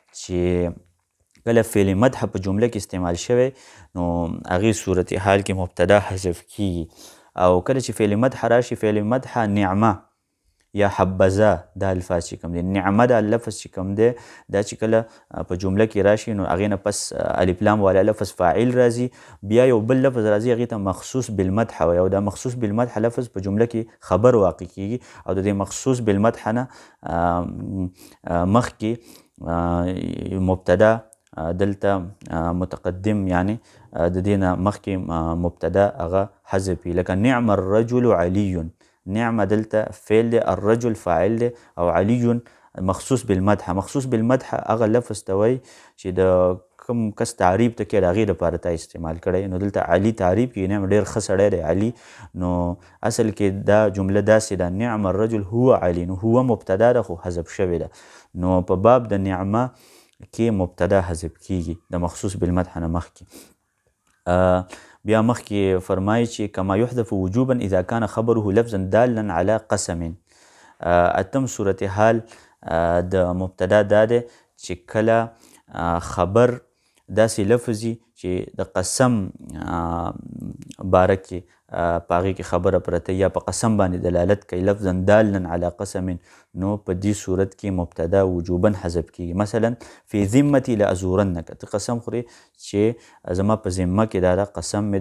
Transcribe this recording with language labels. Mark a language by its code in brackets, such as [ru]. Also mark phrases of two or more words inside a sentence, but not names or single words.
[ps] چې کله فعل مدح په جمله کې استعمال شوی نو هغې صورت حال کې مبتدا حذف کیږي او کله چې فعل مدح راشي فعل مدح نعمه یا حبذا دا الفاظ چې کوم دی نعمه دا لفظ چې کوم دی دا چې کله په جمله کې راشي نو هغې نه پس الف لام والا لفظ فاعل راځي بیا یو بل لفظ راځي هغې ته مخصوص بالمدح وایي او دا مخصوص بالمدح لفظ په جمله کې خبر واقع کیږي او د دې مخصوص بالمدح نه مخکې مبتدا دلته متقدم یعنی د دې نه مخکې مبتدا هغه حذف وي لکه [ar] نعم الرجل علی [ps] نعم دلته فعل دی الرجل فاعل دی او علی مخصوص بالمدح مخصوص بالمدح هغه لفظ ته وایي چې د کوم کس تعریف ته کې د هغې دپاره تا استعمال کړی نو دلته علي تعریف کې نعم ډېر ښه سړی دی علي نو اصل کې دا جمله داسې ده [ar] نعم الرجل هو علي [ps] نو هو مبتدا ده خو حذف شوې ده نو په باب د نعمه کې مبتدا حذف کیږي د مخصوص بالمدح نه مخکې بیا مخکې فرمایي چې [ar] کما یحذف وجوبا اذا کان خبره لفظا دالا على قسم [ps] اتم صورتحال د مبتدا دا دی چې کله خبر داسې لفظي چې د قسم باره کې په هغې کې خبره پرته یا په قسم باندې دلالت کوي [ar] لفظا دالا على قسم [ps] نو په دې صورت کې مبتدا وجوبا حذف کیږي مثلا [ar] فی ذمتي لازورنک [ps] ته قسم خورې چې زما په ذمه کې دا قسم مې